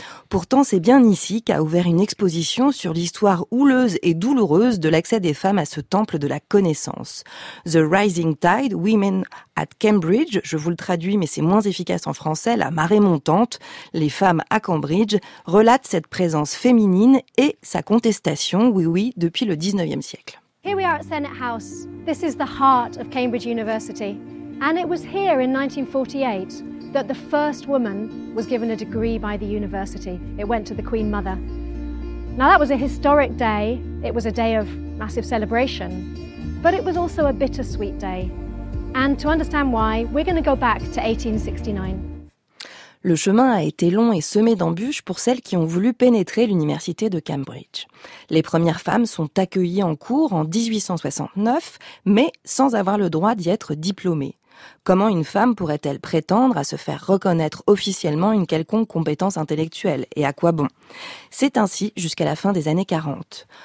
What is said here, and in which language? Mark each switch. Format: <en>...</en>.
<fr>Pourtant, c'est bien ici qu'a ouvert une exposition sur l'histoire houleuse et douloureuse de l'accès des femmes à ce temple de la connaissance. The Rising Tide, Women at Cambridge, je vous le traduis mais c'est moins efficace en français, la marée montante, les femmes à Cambridge, relate cette présence féminine et sa contestation, oui, depuis le 19e siècle.</fr> <en>Here we are at Senate House. This is the heart of Cambridge University. And it was here in 1948 that the first woman was given a degree by the university. It went to the Queen Mother. Now that was a historic day. It was a day of massive celebration, but it was also a bittersweet day. And to understand why, we're going to go back to 1869.</en> <fr>Le chemin a été long et semé d'embûches pour celles qui ont voulu pénétrer l'université de Cambridge. Les premières femmes sont accueillies en cours en 1869, mais sans avoir le droit d'y être diplômées. Comment une femme pourrait-elle prétendre à se faire reconnaître officiellement une quelconque compétence intellectuelle, et à quoi bon? C'est ainsi jusqu'à la fin des années 40.</fr>